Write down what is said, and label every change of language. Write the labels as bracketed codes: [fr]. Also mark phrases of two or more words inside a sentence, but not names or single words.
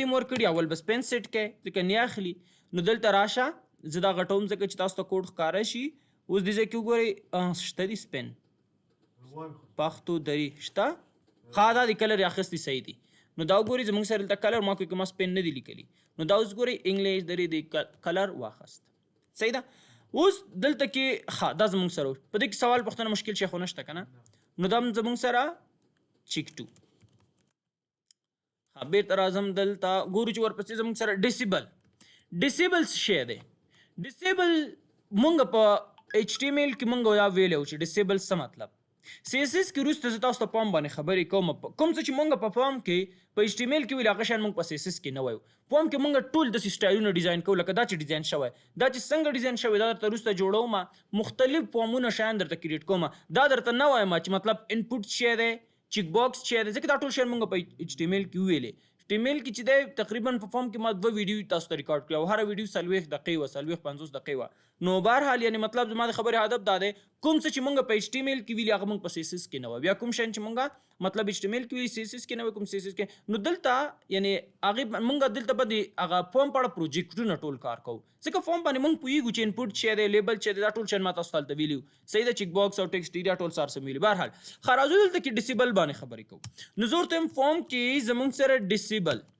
[ps] م ورکړي اول به سپین سیټ کوې ځکه نه اخلي نو دلته راشه زه دا غټوم ځکه چې تاسو ته کوډ ښکاره شي اوس دې ځای کې وګورئ شته دي سپین پښتو دري شته ښه دا د کلر یې اخیستي صحیح دي نو دا وګورئ زموږ سره دلته کلر ما کوم سپین نه دي لیکلي نو دا اوس ګورئ انګلیش درې د کلر واخیست صحیح ده اوس دلته کې ښه دا زموږ سره په دې کې سوال پوښتنه مشکل شی خو نشته که نه نو دا زموږ سره چیک ټو ښه بېرته راځم دلته ګورو چې ورپسې زموږ سره ډیسیبل څه شی دی ډیسیبل مونږ په ایچ ټي ایم ایل کې مونږ دا ویلی وو چې ډیسیبل څه مطلب سی اس اس کې وروسته زه تاسو ته پام باندې خبرې کوم کوم څه چې مونږ په پام کې په ایچ ټي ایم ایل کې ویل هغه شیان مونږ په سی اس اس کې نه وایو پام کې مونږ ټول داسې سټایلونه ډیزاین کوو لکه دا چې ډیزاین شوی دا چې څنګه ډیزاین شوی دا درته وروسته جوړوم مختلف پامونه شیان درته کریټ کوم دا درته نه وایم چې مطلب انپوټ شی دی [en] check box [ps] شی دی ځکه دا ټول شیان مونږ په ایچ ټي ایم ایل کې ویلې ټیمیل کې چې دی تقریبا په فارم کې ما 2 ویډیو تاسو ته ریکارډ کړی او هره ویډیو 40 دقیقې وه 50 دقیقې وه نو بهرحال یعنې مطلب زما د خبرې هدف دا دی کوم څه چې مونږ په ایچ ټي ایم ایل کې ویلي هغه مونږ په سی اس اس کې نه وه بیا کوم شیان چې مونږ مطلب ایچ ټي ایم ایل کې ویلي سی اس اس کې نه وه کوم سی اس اس کې نو دلته یعنې هغې مونږ دلته به د هغه فارم په اړه پروجیکټونه ټول کار کوو ځکه فارم باندې مونږ پوهېږو چې انپوټ چې دی لیبل چې دی دا ټول شیان ما تاسو ته هلته ویلي وو صحیح ده [en] check box [ps] او [en] text area [ps] ټول سار سم ویلي بهرحال ښه راځو دلته کې ډیسیبل باندې خبرې کوو نو زه ورته یم فارم کې زمونږ سره ډیسیبل